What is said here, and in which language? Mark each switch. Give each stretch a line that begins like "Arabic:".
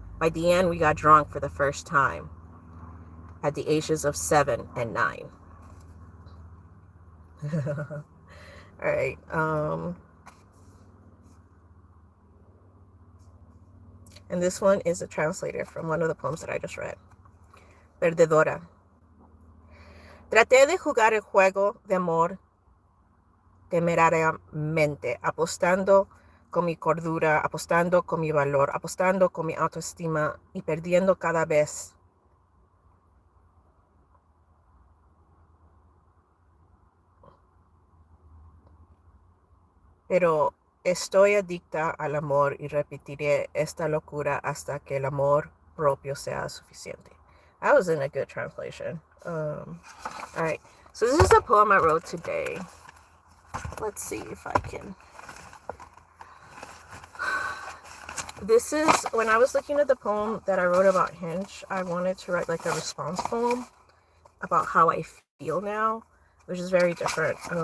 English: By the end, we got drunk for the first time at the ages of 7 and 9. All right. And this one is a translator from one of the poems that I just read.
Spanish: Perdedora. Traté de jugar el juego de amor temerariamente, apostando con mi cordura, apostando con mi valor, apostando con mi autoestima y perdiendo cada vez. Pero estoy adicta al amor y repetiré esta locura hasta que el amor propio sea suficiente.
English: That was in a good translation. All right. So this is a poem I wrote today. Let's see if I can. This is, when I was looking at the poem that I wrote about Hinge, I wanted to write like a response poem about how I feel now, which is very different.